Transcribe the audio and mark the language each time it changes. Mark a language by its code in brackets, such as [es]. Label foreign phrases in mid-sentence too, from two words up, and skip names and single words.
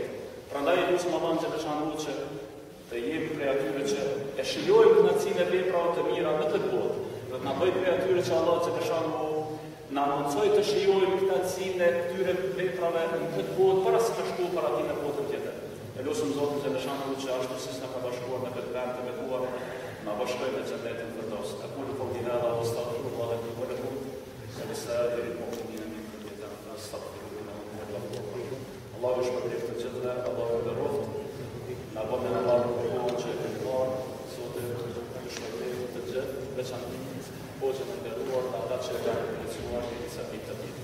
[sq] Prandaj lutem Allahun që të shënojë që të jemi prej atyre që e shijojmë kënaqësinë e veprave të mira në këtë botë, dhe të na bëjë prej atyre që Allah që të shënojë na mundsoj të shijojmë kënaqësinë e këtyre veprave në këtë botë para se të shkojmë para tij në botën tjetër. E lutem Zotin që të shënojë që ashtu si na ka bashkuar në këtë vend të betuar, na bashkojë në xhenetin firdaus. [ar] أقول قولي هذا وأستغفر الله لي ولكم ولسائر المؤمنين من كل ذنب أستغفره إنه هو الغفور الرحيم. [sq] Allahu shpërblet të gjithëve, Allahu e nderoft. Na bënë Allahu për kohën që e këndon, Zotë ju shpërblet të gjithë, veçanërisht Hoxhën e nderuar, ata që kanë përcjellur disa ditë të tjera.